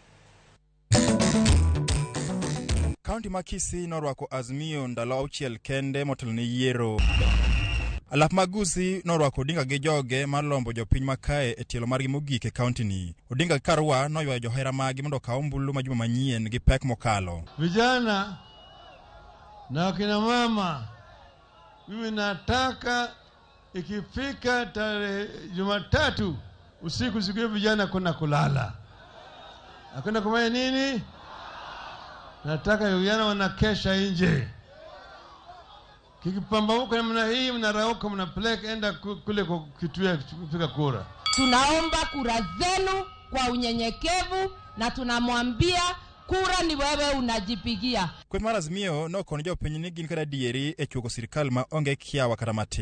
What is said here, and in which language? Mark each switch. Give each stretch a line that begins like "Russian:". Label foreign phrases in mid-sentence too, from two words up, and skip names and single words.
Luo (Kenya and Tanzania): Kaunti ma Kisii norwako Azimio ndalo auchiel kende motelo ne yiero. Alap Magusi norwako Odinga gi joge mar lombo jopiny makae e tielo margi mogik e kaunti ni. Odinga gi Karua noywayo johera magi mondo kaw ombulu ma juma manyien gi pek mokalo.
Swahili: Vijana na akina mama, mimi nataka ikifika tarehe Jumatatu usiku siku vijana kuna kulala. Hakuna kufanya nini? Nataka vijana wanakesha nje. Kikipambauka namna hii mnarauka mnapeleka enda kule kwa kituo kupiga kura. Tunaomba kura zenu kwa unyenyekevu na tunamwambia kura ni wewe unajipigia.
Luo (Kenya and Tanzania): Kweth mar Azimio nokono jopiny ni gin kada dieri e chuoko sirikal ma onge kiawa kata matin.